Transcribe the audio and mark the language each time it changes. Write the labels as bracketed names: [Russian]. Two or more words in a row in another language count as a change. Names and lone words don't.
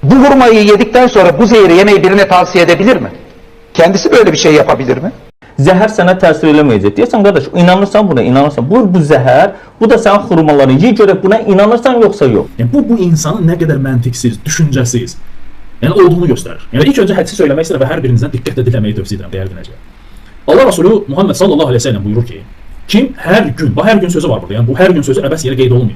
[Turkish] bu hurmayı yedikten sonra bu zehri yemeği birine tavsiye edebilir mi? Kendisi böyle bir şey yapabilir mi? [Azerbaijani] Zəhər sənə təsir eləməyəcək. Deyəsən, qardaş, inanırsan buna, inanırsan. Bu zəhər, bu da sənin xurmaların. Ye görək buna inanırsan yoxsa yox. Yəni, bu insanın nə qədər məntiqsiz, düşüncəsiz olduğunu göstərir. Yəni, ilk öncə hədisi söyləmək istəyirəm və hər birinizdən diqqətlə dinləməyi tövsiyə edirəm, dəyərli dinləyicilər. Allah Resulü Muhammed [Arabic] sallallahu aleyhi ve sellem [Azerbaijani] buyurur ki, kim hər gün, bu hər gün sözü var burada, yəni bu hər gün sözü əbəs yerə qeyd olunmuyor.